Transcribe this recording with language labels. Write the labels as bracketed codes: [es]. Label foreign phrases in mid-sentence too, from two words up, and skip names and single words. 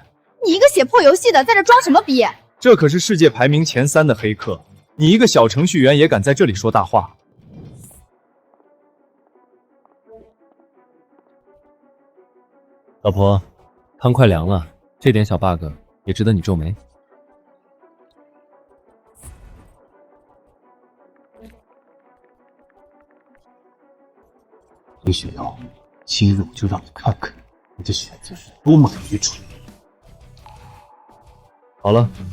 [zh] 你一個寫破遊戲的，在這裝什麼逼？這可是世界排名前3的黑客，你一個小程序員也敢在這裡說大話？老婆，湯快涼了，這點小 bug 也值得你皺眉。林雪瑤，今日我就讓你看看你的選擇是多麼的愚蠢。好了，